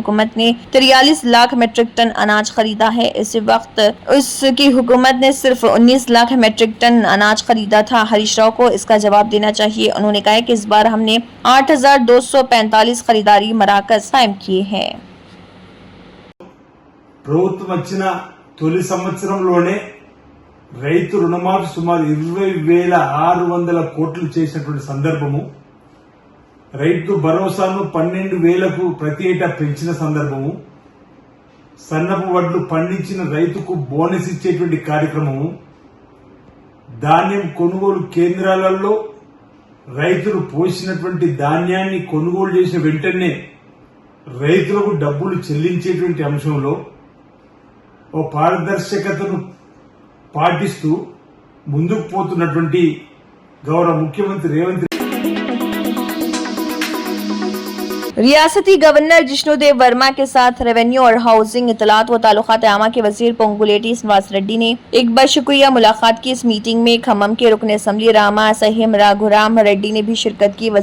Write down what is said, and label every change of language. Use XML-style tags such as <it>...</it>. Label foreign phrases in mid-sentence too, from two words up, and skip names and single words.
<ur>حکومت نے 43 لاکھ</ur> <en>metric ton</en> <ur>اناج خریدا ہے۔ اس وقت اس کی حکومت نے صرف 19 لاکھ</ur> <en>metric ton</en> <ur>اناج خریدا تھا۔ ہریش راؤ کو اس کا جواب دینا چاہیے۔ انہوں نے کہا کہ اس بار ہم نے 8,245 خریداری مراکز قائم کیے ہیں۔</ur> <te>ప్రభుత్వం వచ్చిన తొలి సంవత్సరంలోనే రైతు రుణమాఫీ సుమారు 20,600 కోట్లు చేసినటువంటి సందర్భము, రైతు భరోసాను 12,000కు ప్రతి ఏటా పెంచిన సందర్భము, సన్నపు వడ్లు పండించిన రైతుకు బోనస్ ఇచ్చేటువంటి కార్యక్రమము, ధాన్యం కొనుగోలు కేంద్రాలలో రైతులు పోసినటువంటి ధాన్యాన్ని కొనుగోలు చేసిన వెంటనే రైతులకు డబ్బులు చెల్లించేటువంటి అంశంలో ఓ పారదర్శకతను పాటిస్తూ ముందుకు పోతున్నటువంటి గౌరవ ముఖ్యమంత్రి రేవంత్</te> <ur>ریاستی گورنر جشنو دیو ورما کے ساتھ ریونیو اور ہاؤسنگ، اطلاعات و تعلقات عامہ کے وزیر پونگولیٹی سنواس ریڈی نے ایک بشکریہ ملاقات کی۔ اس میٹنگ میں کھمم کے رکن اسمبلی راما سہیم راگھورام ریڈی نے بھی شرکت کی۔</ur>